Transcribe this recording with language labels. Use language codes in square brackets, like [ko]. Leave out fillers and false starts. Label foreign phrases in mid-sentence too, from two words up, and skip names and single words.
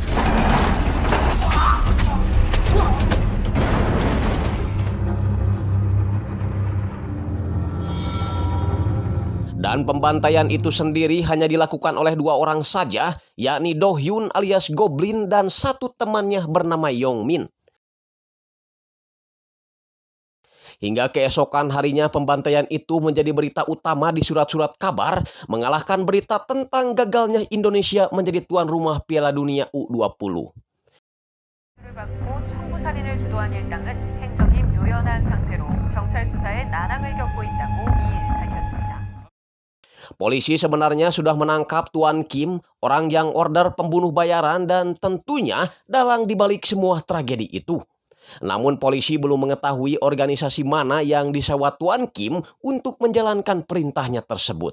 [id] Dan pembantaian itu sendiri hanya dilakukan oleh dua orang saja, yakni Do Hyun alias Goblin dan satu temannya bernama Yong Min. Hingga keesokan harinya pembantaian itu menjadi berita utama di surat-surat kabar, mengalahkan berita tentang gagalnya Indonesia menjadi tuan rumah Piala Dunia U20. [ko] 받고 청부 살인을 주도한 일당은 행적이 묘연한 상태로 경찰 수사에 난항을 겪고 있다고 이일 밝혔습니다. [id] Polisi sebenarnya sudah menangkap Tuan Kim, orang yang order pembunuh bayaran dan tentunya dalang dibalik semua tragedi itu. Namun polisi belum mengetahui organisasi mana yang disewa Tuan Kim untuk menjalankan perintahnya tersebut.